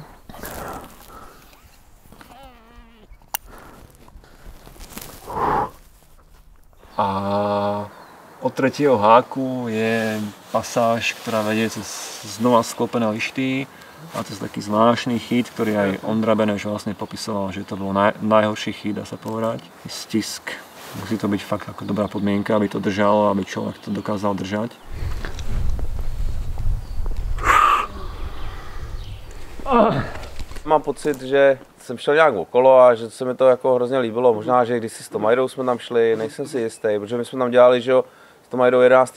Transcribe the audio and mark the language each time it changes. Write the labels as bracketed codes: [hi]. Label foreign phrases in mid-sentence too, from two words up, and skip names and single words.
[sk] A od tretieho háku je pasáž, ktorá vedie cez znova sklopené lišty a cez taký zvláštny chyt, ktorý aj Ondra Beneš vlastne popisoval, že to bol najhorší chyt, dá sa povedať. Stisk. Musí to byť fakt ako dobrá podmienka, aby to držalo, aby človek to dokázal držať. [cs] Mám pocit, že jsem šel nějak okolo a že se mi to jako hrozně líbilo. Možná, že když si s Tomajdou jsme tam šli, nejsem si jistý, protože my jsme tam dělali, že jo, s Tomajdou 11.